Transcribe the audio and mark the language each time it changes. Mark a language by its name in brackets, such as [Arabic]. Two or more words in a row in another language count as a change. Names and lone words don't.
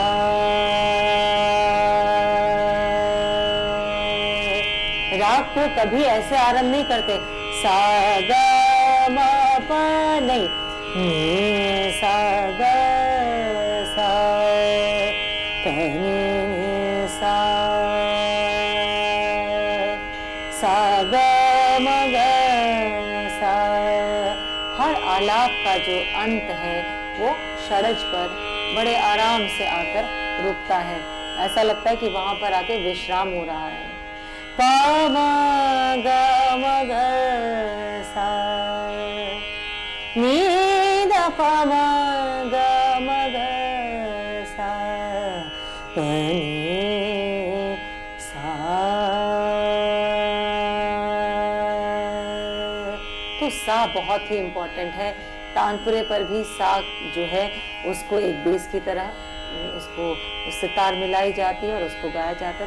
[Hindi] राग को कभी ऐसे आरंभ नहीं करते सा ग म प नहीं, ने सा ग सा पने सा सा ग म ग सा। हर आलाप का जो अंत है वो षड्ज पर बड़े आराम से आकर रुकता है, ऐसा लगता है कि वहां पर आके विश्राम हो रहा है। प म ग म ग सा नी द प म ग म ग सा पने सा। तो सा बहुत ही इंपॉर्टेंट है। तानपुरे पर भी सा जो है उसको एक बेस की तरह उसको उससे तार मिलाई जाती है और उसको गाया जाता है।